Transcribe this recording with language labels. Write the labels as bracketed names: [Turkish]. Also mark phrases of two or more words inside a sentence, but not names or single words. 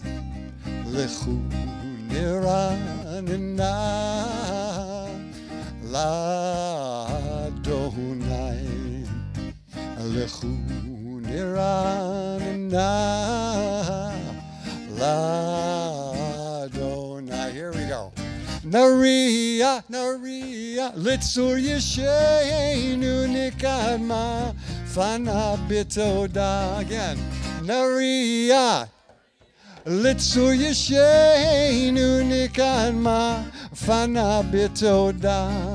[Hebrew] לכו נרננה לאדוני. לכו נרננה לאדוני. [English] Here we go. [Hebrew] נריעה, נריעה, לצור ישענו נקדמה, פניו בתודה. Again, נריעה, לצור ישענו נקדמה, פניו בתודה.